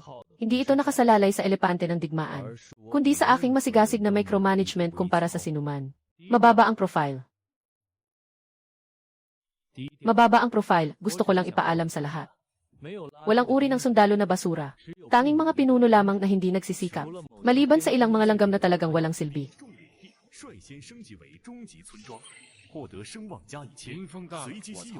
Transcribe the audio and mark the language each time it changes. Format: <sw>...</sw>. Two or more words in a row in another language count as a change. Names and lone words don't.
<tl>Hindi ito nakasalalay sa elepante ng digmaan, kundi sa aking masigasig na micromanagement kumpara sa sinuman. Mababa ang profile. Mababa ang profile, gusto ko lang ipaalam sa lahat. Walang uri ng sundalo na basura. Tanging mga pinuno lamang na hindi nagsisikap. Maliban sa ilang mga langgam na talagang walang silbi.</tl> <zh>率先升级为中级村庄，获得声望加1千，随机稀有。</zh>